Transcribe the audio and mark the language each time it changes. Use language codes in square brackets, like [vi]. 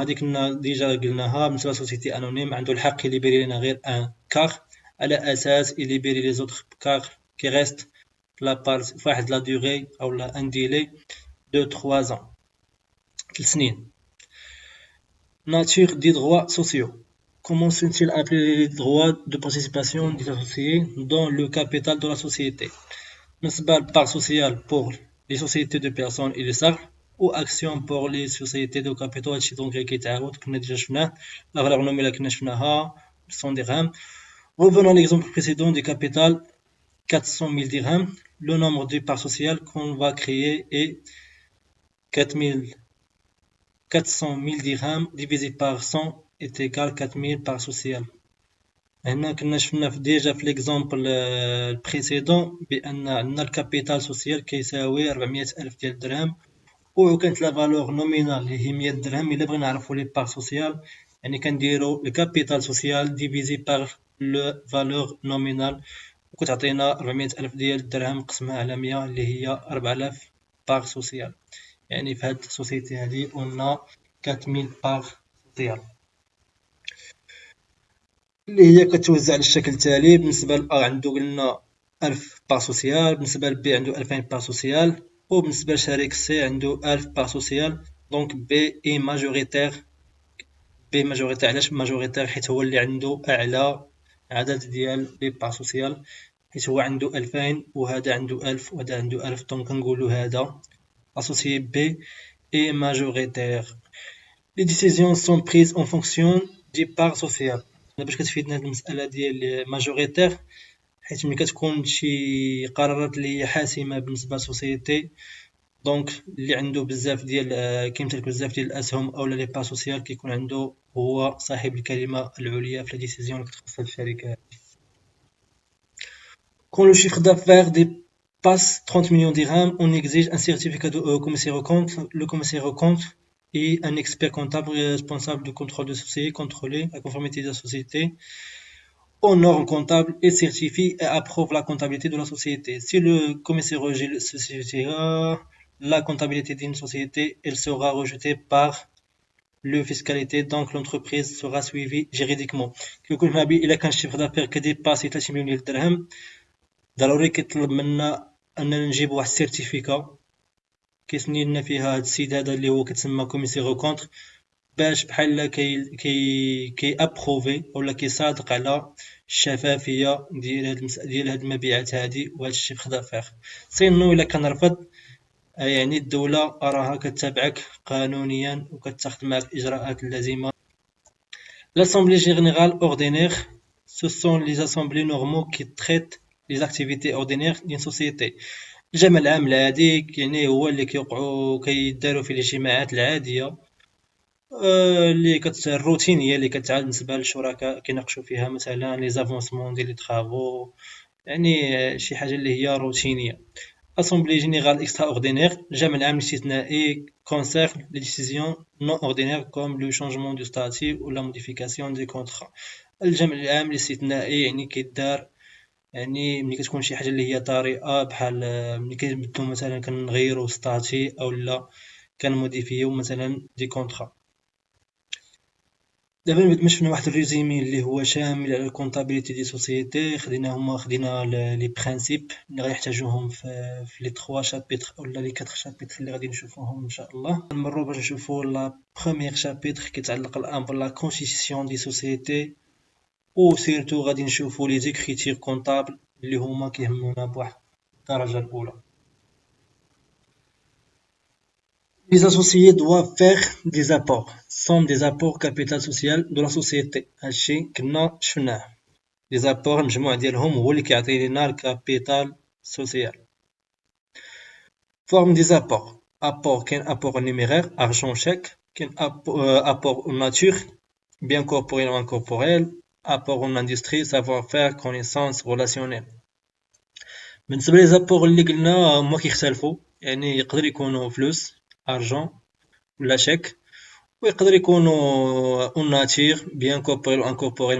[ar] هذيك كنا ديجا قلناها. بالنسبة للسوسيتي انونيم عنده الحق يليبيري لنا غير ان كار، على اساس يليبيري لي زوطخ كار كي ريست لا بارت فواحد لا دوغي او لا ان ديلي دو 3 ans، 3 سنين. [fr] Nature des droits sociaux. Comment sont-ils appelés les droits de participation des associés dans le capital de la société? [ar] بالنسبة [fr] part sociale pour les sociétés de personnes et les salles, ou action pour les sociétés de capitaux. [ar] هادشي دونك كيتعاود كنا ديجا شفناه. لا فالور نومينال كنا شفناها 100 dirhams. [fr] Revenons à l'exemple précédent du capital 400 000 dirhams. Le nombre de parts sociales qu'on va créer est 400 000 dirhams divisé par 100 est égal 4000 parts sociales. [ar] هنا كنا شفنا ديجا في ليكزامبل البريسيدون بان عندنا الكابيتال سوسيال كيساوي 400 الف ديال الدرهم، وكانت لا فالور نومينال اللي هي 100 درهم. الا بغينا نعرفوا لي بار سوسيال يعني كنديروا الكابيتال سوسيال ديفيزي بار لو فالور نومينال، وكتعطينا 400 الف ديال الدرهم مقسمه على 100 اللي هي 4000 بار سوسيال. يعني في هاد السوسيتي هادي قلنا 4000 بار سوسيال اللي هي كتوزع على الشكل التالي. بالنسبة لأ عنده قلنا 1000 بار سوسيال، بالنسبة لبي عنده 2000 بار سوسيال، وبالنسبة لشريك سي عنده 1000 بار سوسيال. دونك بي اي ماجوريتير. بي ماجوريتير علاش ماجوريتير؟ حيت هو اللي عنده أعلى عدد ديال لي بار سوسيال، حيت هو عنده 2000 وهذا عنده 1000 وهذا عنده 1000. دونك كنقولو هذا [fr] associé B est majoritaire. Les décisions sont prises en fonction des parts sociales. [ar] باش كتفيدنا هاد المسألة ديال majoritaire حيت ملي كتكون شي قرارات اللي هي حاسمة بالنسبة للسوسيتي، دونك اللي عنده بزاف ديال كيمتلك بزاف ديال الأسهم أولا لي بار سوسيال كيكون عنده هو صاحب الكلمة العليا في لا ديسيزيون اللي كتخص هاد الشركة. [fr] Quand le chiffre d'affaires dépasse 30 millions de dirhams, on exige un certificat de commissaire aux comptes. Le commissaire aux comptes est un expert comptable responsable du contrôle de société, contrôler la conformité de la société aux normes comptables et certifie et approuve la comptabilité de la société. Si le commissaire rejette ce certificat, la comptabilité d'une société, elle sera rejetée par le fiscalité, donc l'entreprise sera suivie juridiquement. [ar] كي يكون هنا إلا كان الشيفر دافير كديباسي 3 مليون ديال الدرهم، ضروري كيطلب منا أننا نجيب واحد السيرتيفيكا كيسني لنا فيها هاد السيد هذا اللي هو كتسمى كوميسير او كونتر، باش بحال كي ابروفي ولا كيصادق على الشفافيه ديال هاد المبيعات هادي وهاد الشيفر دافير. سينو الا كان رفض، يعني الدولة راها كتابعك قانونيا وكتاخد معك الإجراءات اللازمة. [fr] L'Assemblée générale ordinaire, ce sont les assemblées normaux qui traitent les activités ordinaires d'une société. [ar] الجمع العام العادي يعني هو اللي كيداروا فيه الاجتماعات العادية اللي الروتينية اللي كتعاد بالنسبة للشركاء كيناقشوا فيها مثلا لي زافونسمون ديال لي طرافو، يعني شي حاجة اللي هي روتينية. [fr] Assemblée générale extraordinaire, [ar] الجمع العام الاستثنائي [fr] concerne les décisions non ordinaires comme le changement du statut ou la modification des contrats. [ar] الجمع العام الاستثنائي يعني كيدار يعني ملي كتكون شي حاجة اللي هي طارئة، بحال ملي كنبدلو مثلا كنغيرو ستاتي أو لا كنموديفيو مثلا دي كونطرا. دابا ما شفنا واحد الريزومي اللي هو شامل على الكونطابيليتي دي سوسيتي. خدينا لي برينسيپ اللي غنحتاجوهم في لي 3 شابيتر ولا لي 4 شابيتر اللي غادي نشوفوهم ان شاء الله. نمروا باش نشوفوا لا بروميير شابيتر كيتعلق الان بلا كونستيتيسيون دي سوسيتي، و سيرتو غادي نشوفوا لي زيكريتير كونطابل اللي هما كيهمونا بواحد الدرجه الاولى. [fr] Les associés doivent faire des apports, sont des apports capital social de la société. [ar] هادشي كنا شفناه. [fr] Les apports [ar] المجموع ديالهم هو اللي كيعطي لنا الكابيتال سوسيال. [fr] Forme des apports. Apport [ar] كاين [fr] apport en numéraire, argent chèque, كاين apport en nature, bien corporel ou incorporel, apport en industrie, savoir-faire, connaissance, relationnel. [ar] بالنسبة لي زابور اللي قلنا هما كيختلفوا، يعني يقدر يكونوا فلوس ارجون ولا شيك، ويقدر يكونوا اون ناتير بيان كوربوريل و انكوربوريل.